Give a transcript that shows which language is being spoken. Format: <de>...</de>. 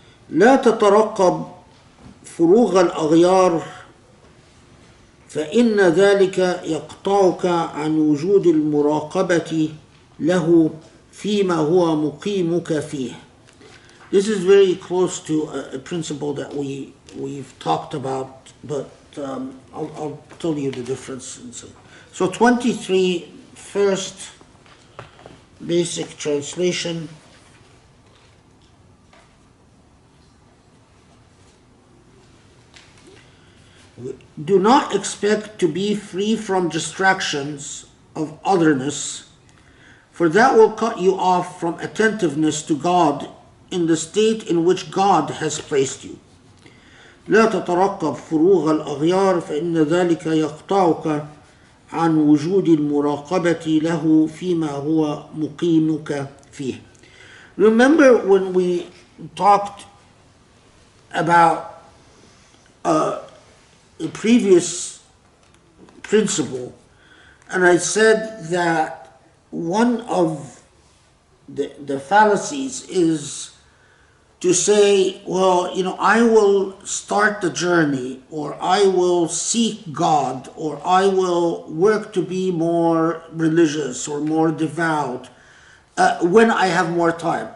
<ar>لا تترقب فروغ الأغيار فإن ذلك يقطعك عن وجود المراقبة له فيما هو مقيمك فيه.</ar> <en>This is very close to a principle that we've talked about, but I'll tell you the difference. So 23, first basic translation. Do not expect to be free from distractions of otherness, for that will cut you off from attentiveness to God in the state in which God has placed you.</en> <ar>لا تترقب فروغ الأغيار فإن ذلك يقطعك عن وجود المراقبة له فيما هو مقيمك فيه.</ar> <en>Remember when we talked about a previous principle, and I said that one of the fallacies is to say, well, I will start the journey, or I will seek God, or I will work to be more religious or more devout when I have more time.</en>